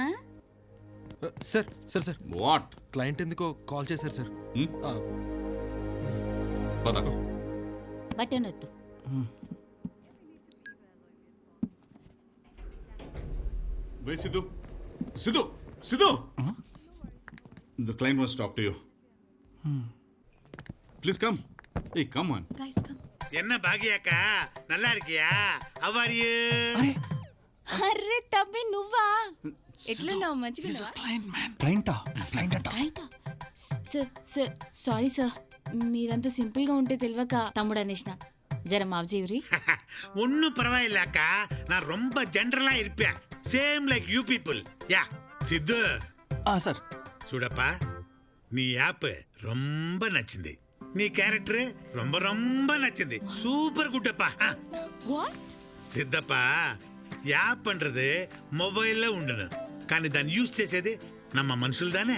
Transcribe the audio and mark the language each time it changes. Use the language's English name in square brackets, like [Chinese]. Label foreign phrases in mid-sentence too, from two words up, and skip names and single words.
[Telugu] సార్ సార్ సార్ వాట్? క్లయింట్ ఎందుకో కాల్ చేశారు సార్. పద. బటన్ వద్దు. [English] Wait, Sidhu. Sidhu! Sidhu! The client wants to talk to you. Please come. Hey, come on. [Tamil] என்ன பாகியாக்கா நல்லா இருக்கியா? [English] How are you? [Telugu] అర్రే తబ్బి నువ్వా? ఎట్లున్నావు? మంచిగా క్లయింటా? క్లయింట్ అంట. సార్ సార్ సారీ సార్, మీరంతా సింపుల్గా ఉంటే తెలియక తమ్ముడు అనేసిన. జర మావజీవురి. [Tamil] ஒன்னும் பரவாயில்ல அக்கா, நான் ரொம்ப ஜென்ரலா இருப்பேன். [English] Same like you people. Ya Sidhu [Telugu] సార్. చూడప్పా, నీ యాప్ ரொம்ப నచ్చింది. నీ క్యారెక్టర్ [Tamil] ரொம்ப ரொம்ப [Telugu] నచ్చింది. సూపర్ గుట్టప్పா. వాట్? సిద్ధప్పా, యాప్ன்றது మొబైల్లో ఉండను, కానీ దాన్ని యూజ్ చేసేది నమ్మ మనుషులు దానే.